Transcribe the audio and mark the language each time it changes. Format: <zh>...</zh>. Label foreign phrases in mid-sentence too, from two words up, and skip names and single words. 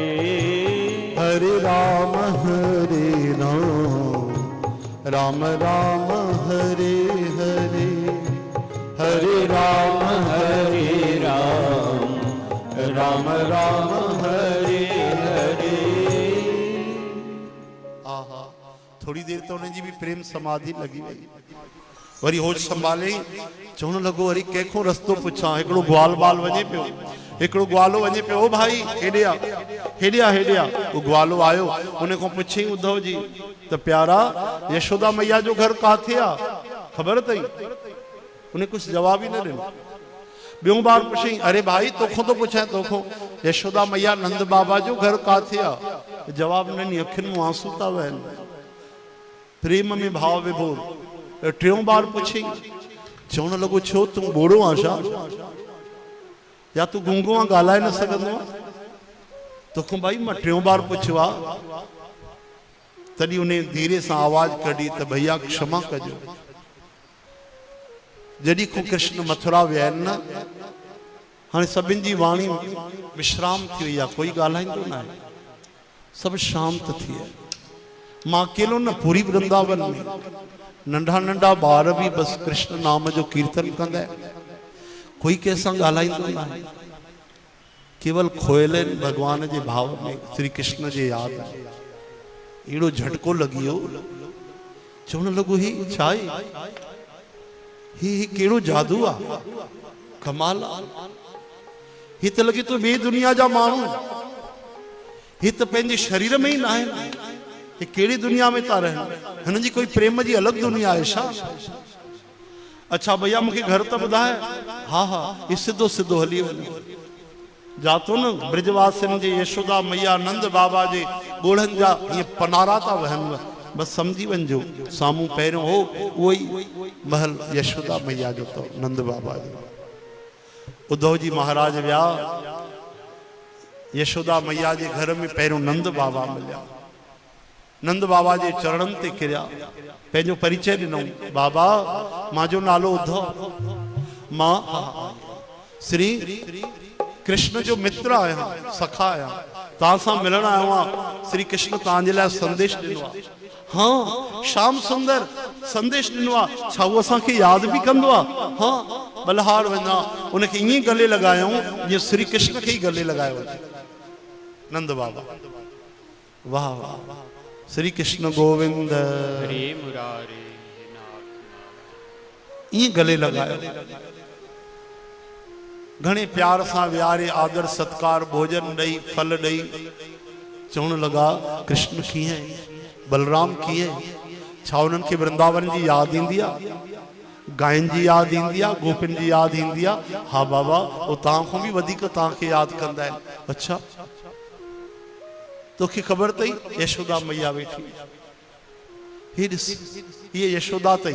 <sa>हरे राम राम राम हरे हरे हरे राम राम राम हरे हरे। आहा,</sa> <hi>थोड़ी देर तो उन्हें जी भी</hi> <sd>प्रेम समाधि लगी वही वरी होश संभाले चवण लॻो वरी कंहिंखो रस्तो पुछां हिकिड़ो ग्वाल बाल वञे पियो हिकिड़ो ग्वालो वञे पियो ओ भाई हेॾे आ वो ग्वालो आयो उन खां पुछियईं उद्धव जी त प्यारा यशोदा मैया जो घर काथे आ ख़बर अथई उन्हें कुछ जवाब ही न ॾिनो ॿियों बार पुछियईं अरे भाई तोखो तो पुछां तोखो यशोदा मैया नंद बाबा जो घर काथे आ जवाब न ॾिनी अखियुनि मां आंसू था वहनि प्रेम में भाव विभोर टियों बार पुछी चवण लॻो छो तूं ॿोड़ो आशा या तूं गूंगो आहे ॻाल्हाए न सघंदो आहे तोखां भाई मां टियों बार पुछियो आहे तॾहिं उन धीरे सां आवाज़ कढी त भैया क्षमा कजो जॾहिं को कृष्ण मथुरा विया आहिनि न हाणे सभिनि जी वाणी विश्राम थी वई आहे कोई ॻाल्हाईंदो न आहे सभु शांत थी विया मां अकेलो न पूरी वृंदावन में नंढा नंढा ॿार भी बस कृष्ण नाम जो कीर्तन कंदा आहिनि कोई कंहिंसां ॻाल्हाईंदो न आहे केवल खोयल आहिनि भगवान जे भाव में श्री कृष्ण जे यादि में अहिड़ो झटको लॻी वियो चवण लॻो ही छा आहे ही कहिड़ो जादू आहे कमाल ही त लॻे थो ॿिए दुनिया जा माण्हू ही त पंहिंजे शरीर में ही न आहिनि ये केड़ी दुनिया में था रहन हिन जी कोई प्रेम जी अलग दुनिया है छा अच्छा भैया मुझे घर तो ॿुधाए हाँ हाँ ये सिद्धो सिद्धो हली वञो जातो न ब्रजवासिन जे यशोदा मैया नंद बाबा जे ॻोढ़नि जा ये पनारा था वहन बस समझी वञो सामू पहिरियों हो वही महल यशोदा मैया जो तो नंद बाबा जो उद्धव जी महाराज विया यशोदा मैया जे घर में पहिरियों नंद बाबा मिलिया नंद बाबा जे चरणन ते किरिया पंहिंजो परिचय ॾिनो बाबा मांजो नालो उद्धव मां श्री कृष्ण जो मित्र आहियां सखा आहियां तव्हां सां मिलण आयो आहियां श्री कृष्ण तव्हांजे लाइ संदेश ॾिनो आहे हाँ श्याम सुंदर संदेश ॾिनो आहे छा उहो असांखे यादि बि कंदो आहे हाँ बलहार वञा उनखे ईअं गले लॻायूं जीअं श्री कृष्ण खे ई गले लॻायो वञे नंद बाबा वाह वाह श्री कृष्ण गोविंद</sd> <sa>हरे मुरारी</sa> <sd>ये गले लगायो घणे प्यार सां वियारे आदर सत्कार भोजन ॾई फल ॾई चवण लगा कृष्ण कीअं, बलराम कीअं, छा उन्हनि खे वृंदावन जी याद ईंदी आहे, गायन जी याद ईंदी आहे, गोपिन जी याद ईंदी आहे? हा बाबा, वो तव्हां खां बि वधीक तव्हांखे याद कंदा आहिनि। अच्छा, तोखे ख़बर अथई यशोदा मैया वेठी, ही ॾिस, ये यशोदा अथई।</sd>